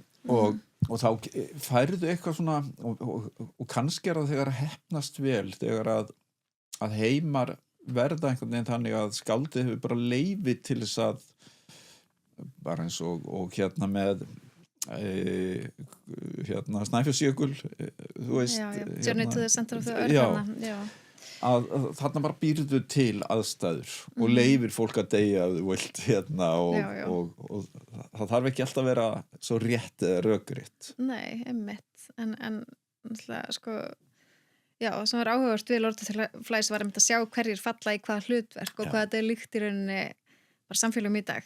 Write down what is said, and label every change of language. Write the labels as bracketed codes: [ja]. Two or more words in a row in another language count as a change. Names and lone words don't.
[is] Og þá færðu eitthvað svona og kannski það þegar að heppnast vel, þegar að heimar verða einhvern veginn þannig að skáldið hefur bara leyfi til þess að bara eins og með Snæfellsjökul, þú veist, [en] Journey to the Center of the Earth, [is] að þarna bara býrðu til aðstæður og leyfir fólk að deyja ef þú vilt og það þarf ekki alltaf að vera svo rétt eða rökrétt. Nei, einmitt, en sko, það sem var áhugavert við Lord of the Flies var að sjá hverjir falla í hvaða hlutverk og hvað þetta líkt í rauninni bara samfélagum í dag.